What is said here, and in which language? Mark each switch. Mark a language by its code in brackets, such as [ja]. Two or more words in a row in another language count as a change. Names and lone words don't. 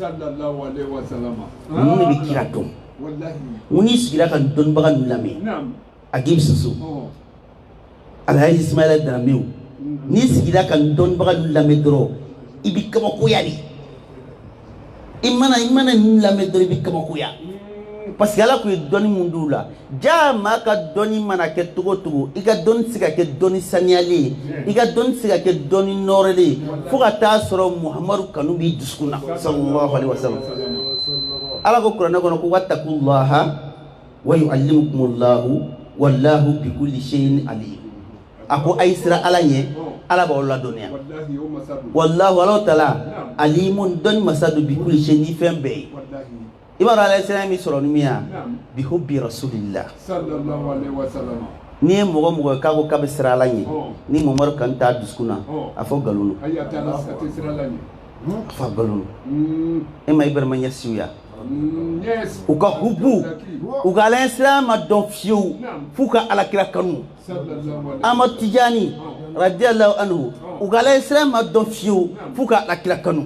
[bm] ninnu de bɛ kira dɔn mun n'i sigira ka dɔnnibaga ninnu lamɛn a gibi soso alhaji ismaila danbew n'i sigira ka dɔnnibaga ninnu lamɛn dɔrɔn i bɛ kabakoya de i mana ninnu lamɛn dɔrɔn i bɛ kabakoya [fr] parce que [bm] ala kun ye dɔnni mun d'u la jaa maa ka dɔnni mana kɛ cogo o cogo i ka dɔnni tɛ se ka kɛ dɔnni saniyalen ye i ka dɔnni tɛ se ka kɛ dɔnni nɔrɔlen ye fo ka taa sɔrɔ muhamadu kanu b'i dusukun na [ar] صلى الله عليه وسلم [bm] ala ko kuranɛ kɔnɔ ko [ar] واتقوا الله ويعلمكم الله والله بكل شيء عليم [bm] a ko a' sera ala ɲɛ ala b'aw ladɔnniya [ar] والله الله تعالى عليم [bm] dɔnni masa don [ar] بكل شيء [bm] ni fɛn bɛɛ ye i b'a dɔn ala ye sira min sɔrɔ ni min ya [ar] بحب رسول الله [bm] n'i ye mɔgɔ mɔgɔ k'a ko k'a bɛ sira ala ɲɛ ni mamadu kan t'a dusukun na a fɔ nkalon don a fɔ nkalon don e ma ibrahima ɲɛsiw ya u ka hubu u ka ala sira ma dɔn fiyewu f'u ka alakira kanu amadu tijani [ar] رضي الله عنه [bm] u ka ala sira ma dɔn fiyewu f'u ka alakira kanu